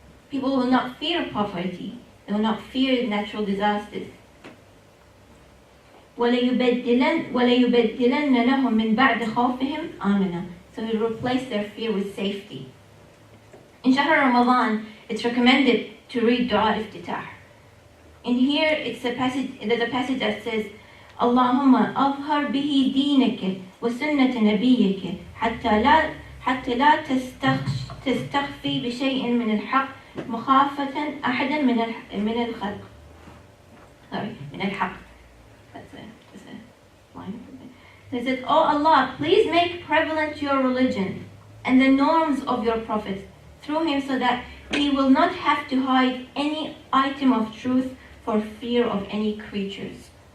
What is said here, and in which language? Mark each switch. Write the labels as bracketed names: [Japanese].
[English] People will not fear poverty, they will not fear natural disasters. [Arabic] وَلَيُبَدِّلَنَّ لَهُم مِّن بَعْدِ خَوْفِهِمْ آمِنًا. [English] So he will replace their fear with safety. In Shahr Ramadan, it's recommended to read Dua al-Iftitah. In here, there's a passage that says, [Arabic] Allahumma أظهر به دينك وسنة نبيك حتى لا تستخفي بشيء من الحق مخافة أحدا من الخلق. من الحق. [English] That's a line. They said, Oh Allah, please make prevalent your religion and the norms of your Prophet through him so that he will not have to hide any item of truth for fear of any creatures.